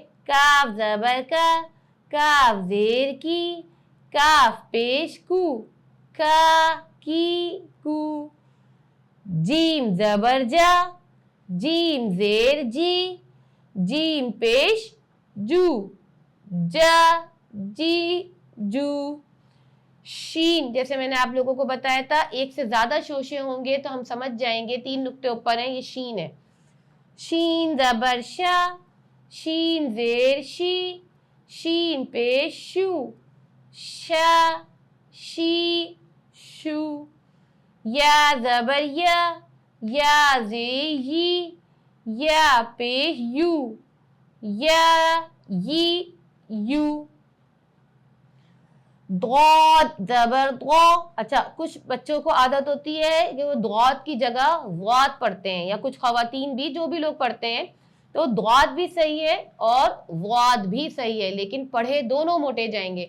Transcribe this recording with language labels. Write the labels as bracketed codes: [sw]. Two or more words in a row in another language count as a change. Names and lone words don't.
[ur] کاف زبر کا، کاف زیر کی، کاف پیش کو، کا کی کو، جیم زبر جا، جیم زیر جی، جیم پیش جو، جا جی جو، شین جیسے میں نے آپ لوگوں کو بتایا تھا ایک سے زیادہ شوشے ہوں گے تو ہم سمجھ جائیں گے، 3 نقطے اوپر ہیں، یہ شین ہے۔ شین زبر شا، شین زیر شی، شین پیش شو، شا شی شو، یا زبر یا، یا زیر یی، یا پیش یو، یا یی یو، ضاد زبر ضا۔ اچھا کچھ بچوں کو عادت ہوتی ہے کہ وہ ضاد کی جگہ ضاد پڑھتے ہیں، یا کچھ خواتین بھی، جو بھی لوگ پڑھتے ہیں تو ضاد بھی صحیح ہے اور ضاد بھی صحیح ہے، لیکن پڑھے دونوں موٹے جائیں گے۔